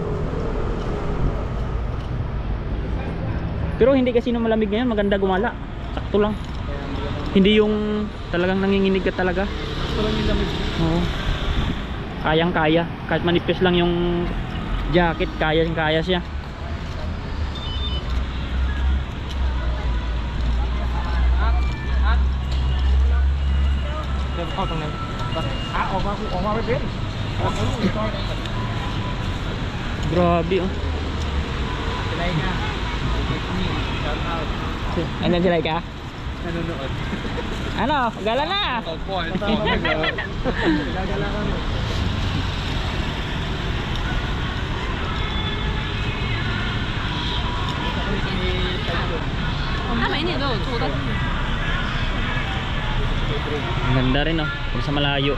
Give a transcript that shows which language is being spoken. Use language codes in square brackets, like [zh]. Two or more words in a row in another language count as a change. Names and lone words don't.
[tl] Pero hindi kasi nung malamig ngayon, maganda gumala. Sakto lang. Hindi yung talagang nanginginig ka talaga. Ito lang yung lamig. Oo. Kayang kaya. Kahit manipis lang yung jacket, kaya siya. [th] เข้าตรงนั้นออกมาไม่เป็น [tl] Grabe oh. Silay ka. [en] Shout out. [tl] Ano sila ka? Nanonood. Ano? Gala na! Opo. Gala kami. Ang ganda rin oh. Kung sa malayo.